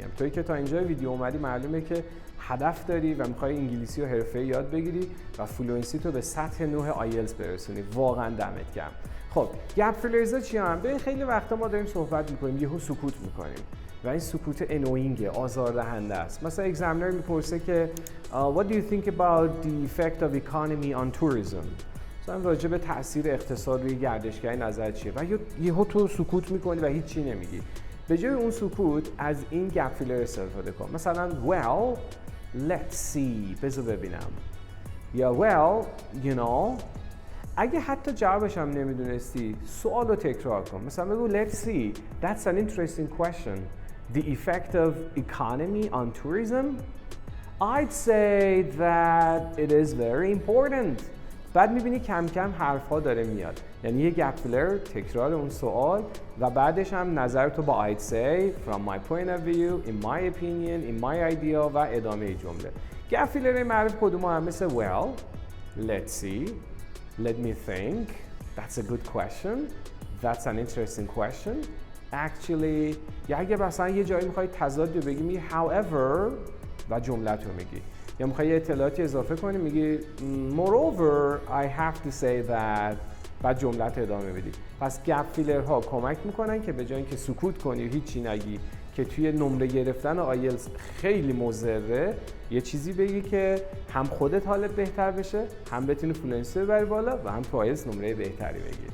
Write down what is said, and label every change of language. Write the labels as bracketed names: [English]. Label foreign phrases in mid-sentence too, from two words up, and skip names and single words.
[Persian] تویی که تا اینجا ویدیو اومدی معلومه که هدف داری و می‌خوای انگلیسی رو حرفه‌ای یاد بگیری و فلوئنسی تو به سطح 9 آیلتس برسونی. واقعا دمت گرم. خب [English] gap fillers [Persian] چی هستن؟ ببین خیلی وقتا ما داریم صحبت می‌کنیم، یهو سکوت می‌کنیم و این سکوت انوینگه، آزاردهنده است. مثلا اگزامینر میپرسه که [English] what do you think about the effect of economy on tourism؟ [Persian] مثلا راجع به تاثیر اقتصاد روی گردشگری نظرت چیه؟ و یهو تو سکوت میکنی و هیچی نمیگی. به جای اون سکوت از این [English] gap filler [Persian] استفاده کن. [English] مثلا well let's see، [Persian] بذار ببینم، یا [English] well you know. [Persian] اگه حتی جوابش هم نمیدونستی سوال رو تکرار کن. [English] مثلا بگو let's see that's an interesting question. The effect of economy on tourism? I'd say that it is very important. [Persian] بعد میبینی کم کم حرفا داره میاد، یعنی یه [English] gap filler, [Persian] تکرار اون سوال و بعدش هم نظر تو با [English] I'd say, from my point of view, in my opinion, in my idea [Persian] و ادامه جمله. [English] gap filler [Persian] معروف کدوم هم؟ [English] مثل well, let's see, let me think, that's a good question, that's an interesting question. Actually، [Persian] یا اگه مثلا یه جایی میخوای تضاد رو بگی میگی however و جملت رو میگی، یا میخوای یه اطلاعاتی اضافه کنی میگی [English] moreover I have to say that، [Persian] بعد جملت ادامه بدی. پس [English] gap fillers [Persian] کمک میکنن که به جای اینکه سکوت کنی و هیچی نگی که توی نمره گرفتن آیلتس خیلی مضره، یه چیزی بگی که هم خودت حالت بهتر بشه، هم بتونی فلوئنسی ببری بالا و هم تو آیلتس نمره بهتری بگیری.